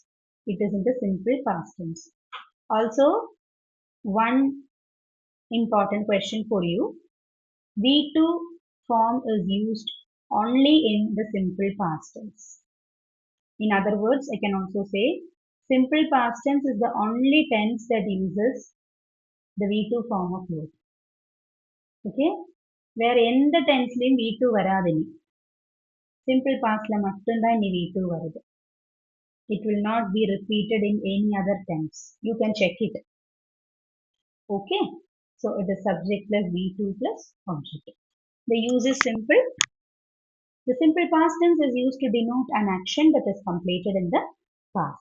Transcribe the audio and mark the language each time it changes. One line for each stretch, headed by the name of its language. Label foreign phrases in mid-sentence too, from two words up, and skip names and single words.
English: It is in the simple past tense. Also, one important question for you. V2 form is used only in the simple past tense. In other words, I can also say simple past tense is the only tense that uses the V2 form of verb.
Tamil: Okay? வேற எந்த டென்ஸ்லயும் V2 வராது இனி.
English: Simple past
Tamil: ல மட்டும்தான் இனி V2 வருது.
English: It will not be repeated in any other tense. You can check it. Okay? So it is subject plus V2 plus object. The use is simple. The simple past tense is used to denote an action that is completed in the past.